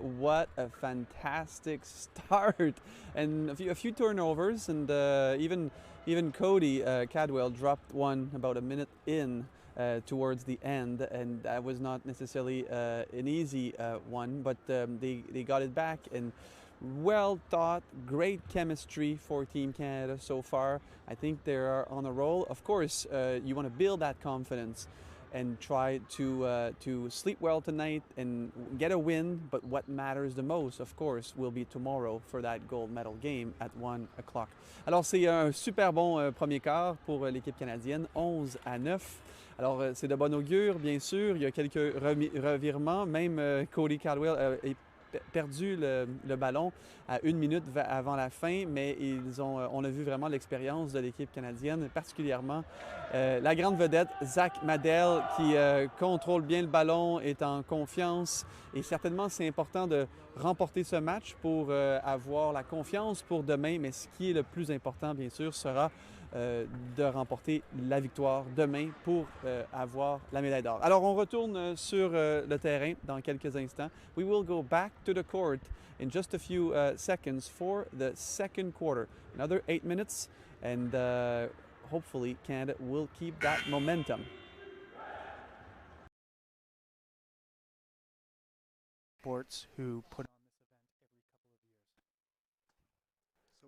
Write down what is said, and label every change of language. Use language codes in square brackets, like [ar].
[en] What a fantastic start. And a few turnovers, and even Cody Cadwell dropped one about a minute in towards the end, and that was not necessarily an easy one, but they got it back, and well thought, great chemistry for Team Canada so far. I think they are on a roll. Of course, you want to build that confidence and try to sleep well tonight and get a win, but what matters the most, of course, will be tomorrow for that gold medal game at 1 o'clock. [fr] Alors, c'est un super bon premier quart pour l'équipe canadienne, 11-9. Alors, c'est de bon augure, bien sûr. Il y a quelques revirements. Même Cody Caldwell a perdu le ballon à 1 minute avant la fin, mais on a vu vraiment l'expérience de l'équipe canadienne, particulièrement la grande vedette Zach Medell qui contrôle bien le ballon, est en confiance, et certainement c'est important de remporter ce match pour avoir la confiance pour demain, mais ce qui est le plus important bien sûr sera de remporter la victoire demain pour avoir la médaille d'or. Alors on retourne sur le terrain dans quelques instants. [en] We will go back to the court in just a few seconds for the second quarter. Another 8 minutes, and hopefully Canada will keep that momentum. Sports who put on this event every couple of years.